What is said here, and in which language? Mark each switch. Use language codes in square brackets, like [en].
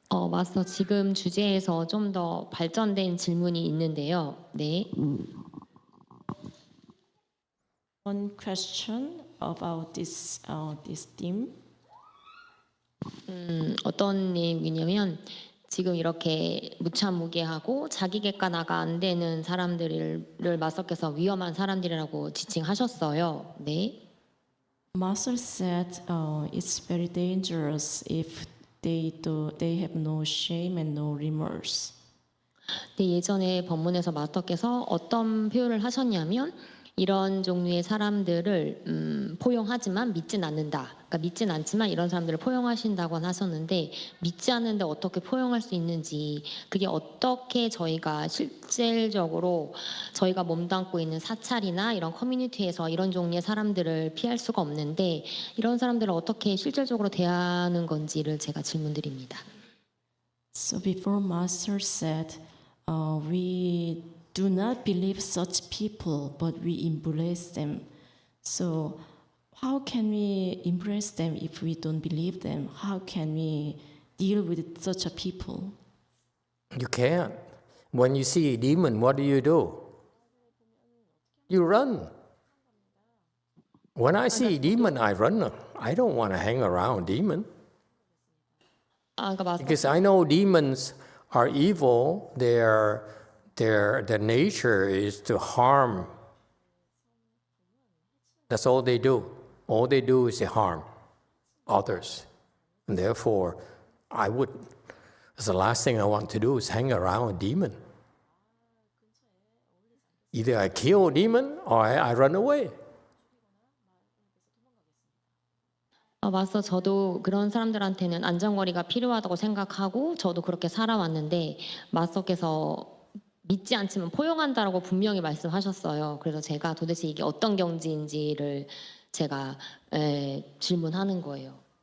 [ko] 마스터 지금 주제에서 좀 더 발전된 질문이 있는데요. 네. [en] One question about this theme. [ko] 어떤 내용이냐면 지금 이렇게 무참무게하고 자기 객관화가 안 되는 사람들을 마스터께서 위험한 사람들이라고 지칭하셨어요. 네. [en] Master said it's very dangerous if they have no shame and no remorse. [ko] 네, 예전에 법문에서 마스터께서 어떤 표현을 하셨냐면 이런 종류의 사람들을 포용하지만 믿진 않는다. 그러니까 믿진 않지만 이런 사람들을 포용하신다고 하셨는데 믿지 않는데 어떻게 포용할 수 있는지 그게 어떻게 저희가 실질적으로 저희가 몸담고 있는 사찰이나 이런 커뮤니티에서 이런 종류의 사람들을 피할 수가 없는데 이런 사람들을 어떻게 실질적으로 대하는 건지를 제가 질문드립니다. [en] So before Master said, we do not believe such people, but we embrace them. So how can we embrace them if we don't believe them? How can we deal with such a people? You can't. When you see a demon, what do? You run. When I see a demon, I run. I don't want to hang around demon. Because I know demons are evil. Their nature is to harm. That's all they do. All they do is to harm others. And therefore, that's the last thing I want to do is hang around a demon. Either I kill a demon or I run away. [ko] 마스터 저도 그런 사람들한테는 안전거리가 필요하다고 생각하고 저도 그렇게 살아왔는데 마스터께서 믿지 않지만 포용한다라고 분명히 말씀하셨어요. 그래서 제가 도대체 이게 어떤 경지인지를 제가 질문하는 거예요.